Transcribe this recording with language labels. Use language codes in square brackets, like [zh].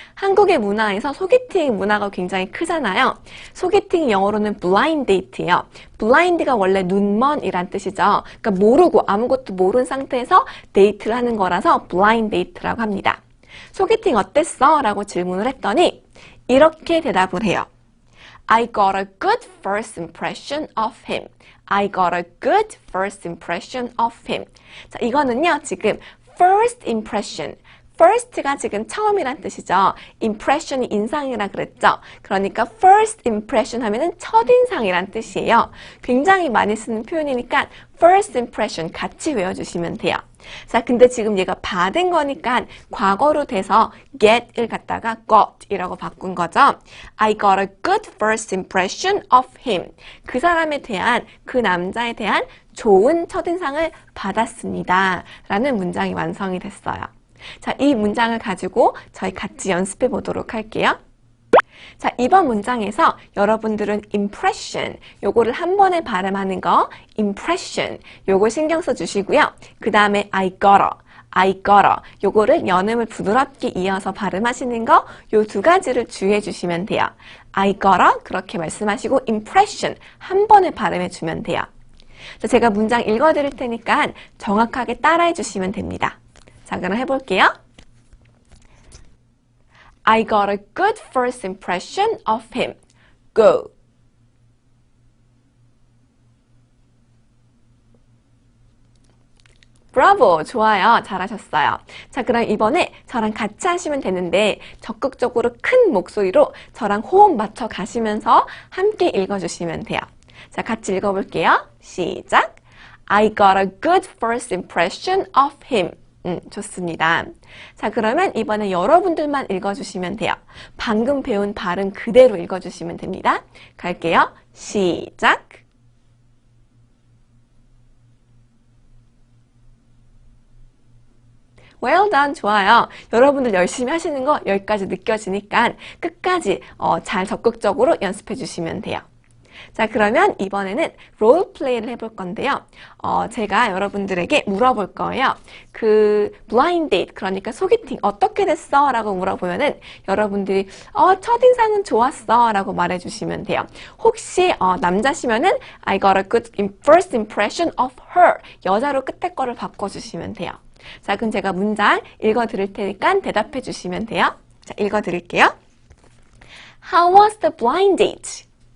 [ko] 한국의 문화에서 소개팅 문화가 굉장히 크잖아요. 소개팅 영어로는 blind date예요. blind가 원래 눈먼이란 뜻이죠. 그러니까 모르고 아무것도 모르는 상태에서 데이트를 하는 거라서 blind date라고 합니다. 소개팅 어땠어? 라고 질문을 했더니 이렇게 대답을 해요. [en] I got a good first impression of him. I got a good first impression of him. [ko] 자, 이거는요, 지금 first impression. first가 지금 처음이란 뜻이죠. impression이 인상이라 그랬죠. 그러니까 first impression 하면은 첫인상이란 뜻이에요. 굉장히 많이 쓰는 표현이니까 first impression 같이 외워주시면 돼요. 자, 근데 지금 얘가 받은 거니까 과거로 돼서 get을 갖다가 got이라고 바꾼 거죠. [en] I got a good first impression of him. [ko] 그 사람에 대한, 그 남자에 대한 좋은 첫인상을 받았습니다. 라는 문장이 완성이 됐어요. 자, 이 문장을 가지고 저희 같이 연습해 보도록 할게요. 자, 이번 문장에서 여러분들은 impression, 요거를 한 번에 발음하는 거, impression, 요거 신경 써 주시고요. 그 다음에 I gotta, 요거를 연음을 부드럽게 이어서 발음하시는 거, 요 두 가지를 주의해 주시면 돼요. I gotta, 그렇게 말씀하시고 impression, 한 번에 발음해 주면 돼요. 자, 제가 문장 읽어 드릴 테니까 정확하게 따라해 주시면 됩니다. 자, 그럼 해볼게요. [en] I got a good first impression of him. Go. [ko] 브라보! 좋아요. 잘하셨어요. 자, 그럼 이번에 저랑 같이 하시면 되는데 적극적으로 큰 목소리로 저랑 호흡 맞춰 가시면서 함께 읽어주시면 돼요. 자, 같이 읽어볼게요. 시작! [en] I got a good first impression of him. [ko] 좋습니다. 자, 그러면 이번에 여러분들만 읽어주시면 돼요. 방금 배운 발음 그대로 읽어주시면 됩니다. 갈게요. 시작! [en] Well done. [ko] 좋아요. 여러분들 열심히 하시는 거 여기까지 느껴지니까 끝까지 잘 적극적으로 연습해 주시면 돼요. 자, 그러면 이번에는 롤플레이를 해볼 건데요. 제가 여러분들에게 물어볼 거예요. 그 blind date, 그러니까 소개팅 어떻게 됐어? 라고 물어보면은 여러분들이 첫인상은 좋았어 라고 말해주시면 돼요. 혹시 남자시면은 [en] I got a good first impression of her. [ko] 여자로 끝에 거를 바꿔주시면 돼요. 자, 그럼 제가 문장 읽어드릴 테니까 대답해 주시면 돼요. 자, 읽어드릴게요. [en] How was the blind date?